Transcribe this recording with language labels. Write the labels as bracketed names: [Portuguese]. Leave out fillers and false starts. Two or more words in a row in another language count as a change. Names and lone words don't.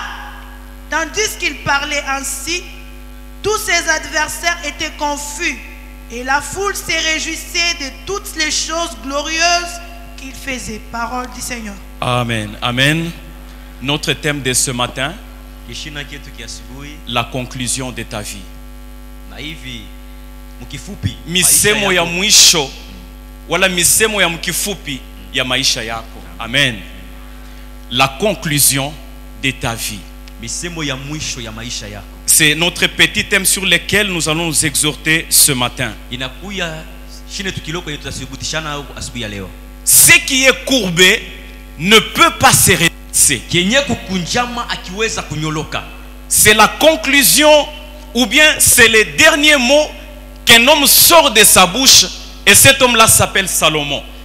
[French] Tandis qu'il parlait ainsi, tous ses adversaires étaient confus et la foule se réjouissait de toutes les choses glorieuses qu'il faisait. Parole du Seigneur. Amen. Amen. Notre thème de ce matin, la conclusion de ta vie. [Swahili] Misemo ya mwisho wala misemo ya mkifupi ya maisha yako. [French] Amen. La conclusion de ta vie. [Swahili] Misemo ya mwisho ya maisha yako. [French] C'est notre petit thème sur lequel nous allons nous exhorter ce matin. Ce qui est courbé ne peut pas se redresser. C'est la conclusion ou bien c'est le dernier mot qu'un homme sort de sa bouche, et cet homme-là s'appelle Salomon.